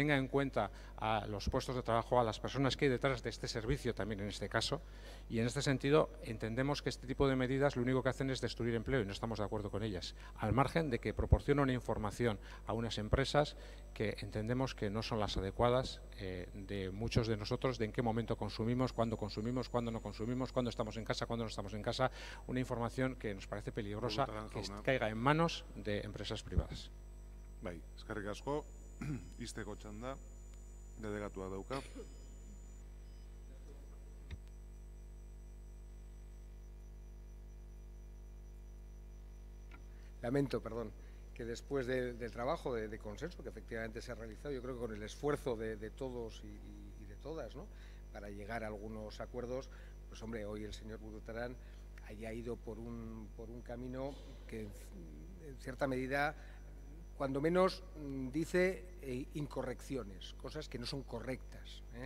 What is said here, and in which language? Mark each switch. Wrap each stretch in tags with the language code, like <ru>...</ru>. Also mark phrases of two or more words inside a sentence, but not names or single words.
<es>tenga en cuenta a los puestos de trabajo, a las personas que hay detrás de este servicio también en este caso, y en este sentido entendemos que este tipo de medidas lo único que hacen es destruir empleo y no estamos de acuerdo con ellas, al margen de que proporciona una información a unas empresas que entendemos que no son las adecuadas de muchos de nosotros, de en qué momento consumimos, cuándo no consumimos, cuándo estamos en casa, cuándo no estamos en casa, una información que nos parece peligrosa que caiga en manos de empresas privadas.</es> <eu>Bai, eskerrik asko, izteko txanda, delegatua dauka.</eu> <es>Lamento, perdón, que después del trabajo de consenso que efectivamente se ha realizado, yo creo que con el esfuerzo de todos y de todas, ¿no?, para llegar a algunos acuerdos, pues hombre, hoy el señor Burutarán haya ido por un camino que en cierta medida, cuando menos, dice incorrecciones, cosas que no son correctas, ¿eh?</es>